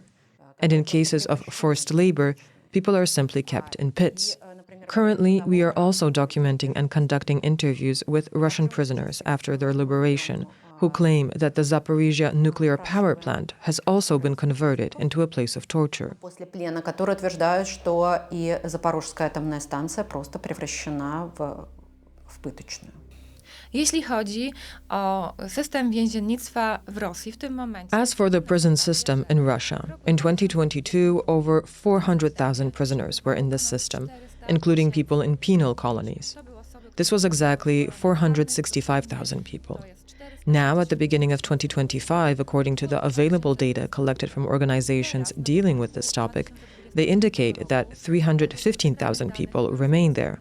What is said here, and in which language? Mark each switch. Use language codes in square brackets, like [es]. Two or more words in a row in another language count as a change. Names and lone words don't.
[en] And in cases of forced labor, people are simply kept in pits. Currently, we are also documenting and conducting interviews with Russian prisoners after their liberation, who claim that the Zaporizhia nuclear power plant has also been converted into a place of torture. [ru] После плена, которые утверждают, что и Запорожская атомная станция просто превращена в пыточную. [pl] Jeśli chodzi o system więziennictwa w Rosji w tym momencie. [en] As for the prison system in Russia, in 2022, over 400,000 prisoners were in this system, including people in penal colonies. This was exactly 465,000 people. Now, at the beginning of 2025, according to the available data collected from organizations dealing with this topic, they indicate that 315,000 people remain there.